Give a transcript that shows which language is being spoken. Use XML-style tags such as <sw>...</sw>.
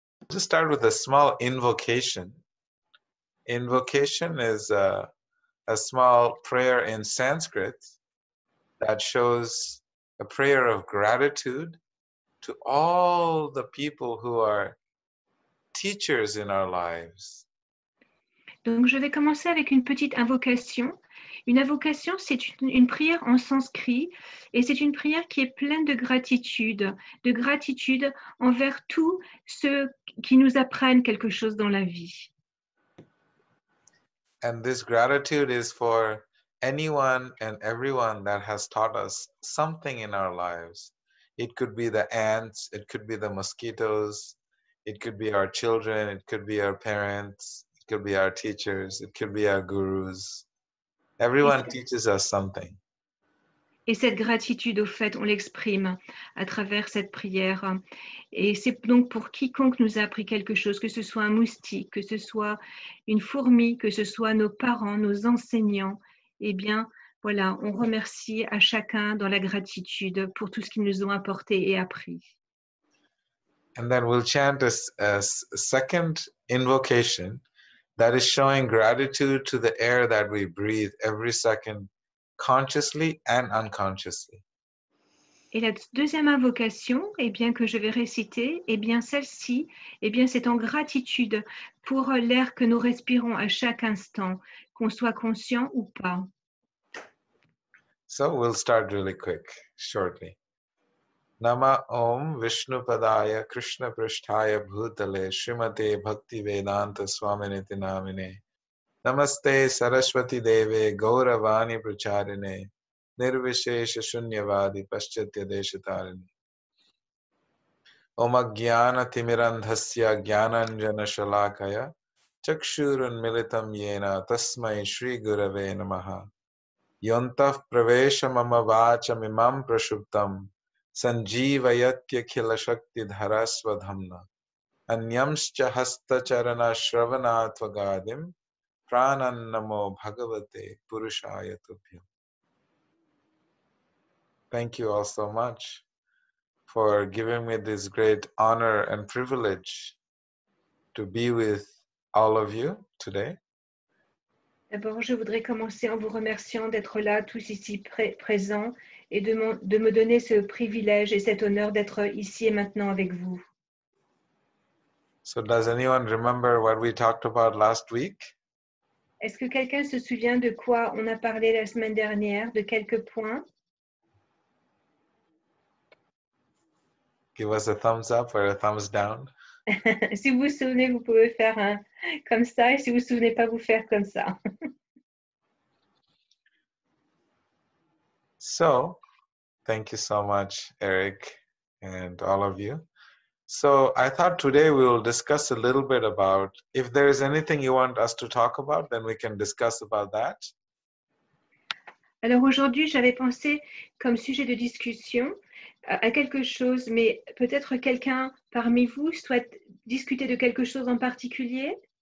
<en>Just start with a small invocation. Invocation is a small prayer in Sanskrit that shows a prayer of gratitude to all the people who are teachers in our lives.</en> <fr>Donc, je vais commencer avec une petite invocation. Une invocation, c'est une prière en sanskrit et c'est une prière qui est pleine de gratitude envers tous ceux qui nous apprennent quelque chose dans la vie.</fr> <en>And this gratitude is for anyone and everyone that has taught us something in our lives. It could be the ants, it could be the mosquitoes, it could be our children, it could be our parents, it could be our teachers, it could be our gurus. Everyone teaches us something.</en> <fr>Et cette gratitude, au fait, on l'exprime à travers cette prière. Et c'est donc pour quiconque nous a appris quelque chose, que ce soit un moustique, que ce soit une fourmi, que ce soit nos parents, nos enseignants. Eh bien, voilà, on remercie à chacun dans la gratitude pour tout ce qu'ils nous ont apporté et appris.</fr> <en>And then we'll chant a second invocation that is showing gratitude to the air that we breathe every second, consciously and unconsciously.</en> <fr>Et la deuxième invocation, eh bien, que je vais réciter, eh bien, celle-ci, eh bien, c'est en gratitude pour l'air que nous respirons à chaque instant, qu'on soit conscient ou pas.</fr> <en>So we'll start really quick, shortly.</en> <sa>Nama Om Vishnupadaya Krishna Pristhaya Bhutale Srimate Bhakti Vedanta Swaminiti Namine Namaste Saraswati Deve Gauravani Pracharine Nirvishesha Shunyavadi Paschatya Deshatarine Om Jnana Timirandhasya Jnananjana Shalakaya Chakshurun Militam Yena Tasmai Shri Gurave Namaha Yontaf Pravesha Mama Vacham Imam Prashuptam Sanjeevayatya Khila Shakti Dharasvadhamna Anyamscha Hasta Charana Shravanatva Pranannamo Bhagavate Purushaya Tubhyam.</sa> <en>Thank you all so much for giving me this great honor and privilege to be with all of you today.</en> <fr>D'abord, je voudrais commencer en vous remerciant d'être là, tous ici présents, et de me donner ce privilège et cet honneur d'être ici et maintenant avec vous.</fr> <en>So does anyone remember what we talked about last week?</en> <fr>Est-ce que quelqu'un se souvient de quoi on a parlé la semaine dernière, de quelques points?</fr> <en>Give us a thumbs up or a thumbs down.</en> <fr>Si vous vous souvenez, vous pouvez faire un comme ça, et si vous ne vous souvenez pas, vous faire comme ça.</fr> <en>So, thank you so much, Eric, and all of you. So I thought today we will discuss a little bit about, if there is anything you want us to talk about, then we can discuss about that.</en> <fr>Alors aujourd'hui, j'avais pensé comme sujet de discussion à quelque chose, mais peut-être quelqu'un parmi vous souhaite discuter de quelque chose en particulier?</fr>